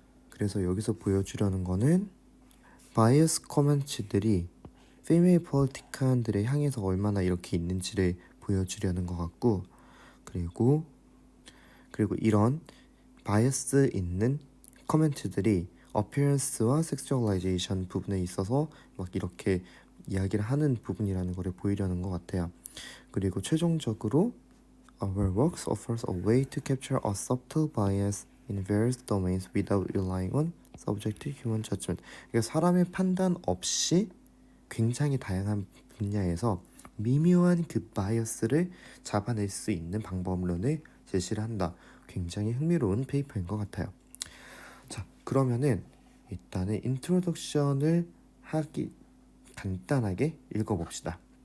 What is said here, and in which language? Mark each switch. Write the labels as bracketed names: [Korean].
[Korean] 그래서 여기서 보여주려는 거는 바이어스 커먼츠들이 피메일 폴리티칸들을 향해서 얼마나 이렇게 있는지를 보여주려는 것 같고, 그리고 이런 바이어스 있는 커멘트들이 어피어런스와 섹슈얼라이제이션 부분에 있어서 막 이렇게 이야기를 하는 부분이라는 것을 보이려는 것 같아요. 그리고 최종적으로 [English] Our works offers a way to capture a subtle bias in various domains without relying on subjective human judgment. [Korean] 그러니까 사람의 판단 없이 굉장히 다양한 분야에서 미묘한 그 바이어스를 잡아낼 수 있는 방법론을 제시를 한다. 굉장히 흥미로운 페이퍼인 것 같아요. 자, 그러면은 일단은 인트로덕션을 하기 간단하게 읽어봅시다.